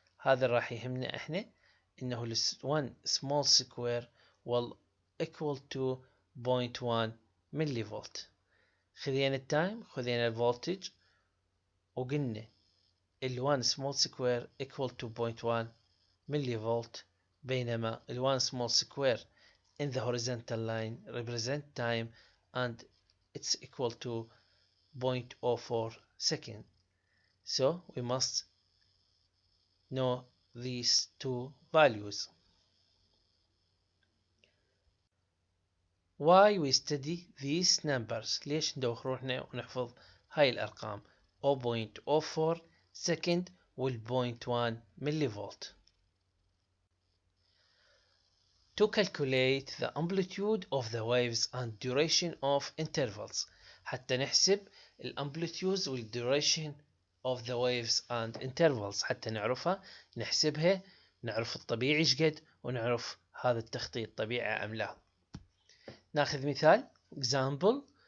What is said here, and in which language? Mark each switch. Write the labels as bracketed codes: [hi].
[ar] هذا راح يهمنا احنا انه [en] 1 small square will equal to 0.1 millivolt. [ar] خذينا التايم خذينا الفولتج وقلنا ال [en] 1 small square equal to 0.1 millivolt, بينما ال 1 small square in the horizontal line represent time and it's equal to 0.04 second. So we must know these two values. Why we study these numbers؟ [ar] ليش ندوخ روحنا ونحفظ هاي الأرقام 0.04 second وال 0.1 millivolt. [en] To calculate the amplitude of the waves and duration of intervals. [ar] حتى نحسب الامبليتيودز وال [en] duration of the waves and intervals. [ar] حتى نعرفها نحسبها نعرف الطبيعي شقد ونعرف هذا التخطيط طبيعي أم لا. ناخذ مثال example.